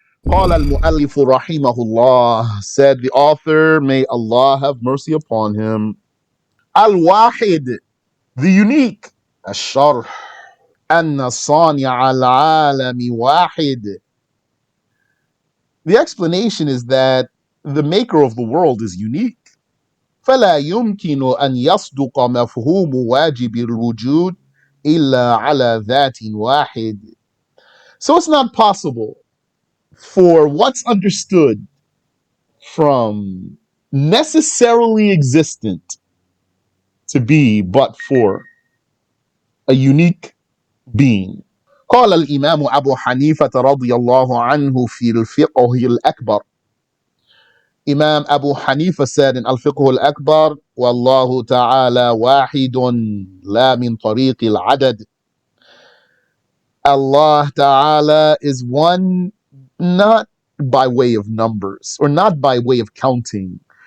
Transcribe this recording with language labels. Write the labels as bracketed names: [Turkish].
[Arabic] قال المؤلف رحمه الله, [English] said the author, may Allah have mercy upon him. Al-Wahid, the unique. SharH. [Arabic] An-Nasafiyyah al-Alami Wahid. [English] The explanation is that the maker of the world is unique. [Arabic] فلا يمكن أن يصدق مفهوم واجب الوجود إلا على ذات واحد. [English] So it's not possible for what's understood from necessarily existent to be but for a unique being. [Arabic] قال الإمام أبو حنيفة رضي الله عنه في الفقه الأكبر. [English] Imam Abu Hanifa said in Al-Fiqh al-Akbar, [Arabic] وَاللَّهُ تَعَالَى وَاحِدٌ لَا مِنْ طَرِيقِ الْعَدَدِ. [English] Allah Ta'ala is one, not by way of numbers or not by way of counting.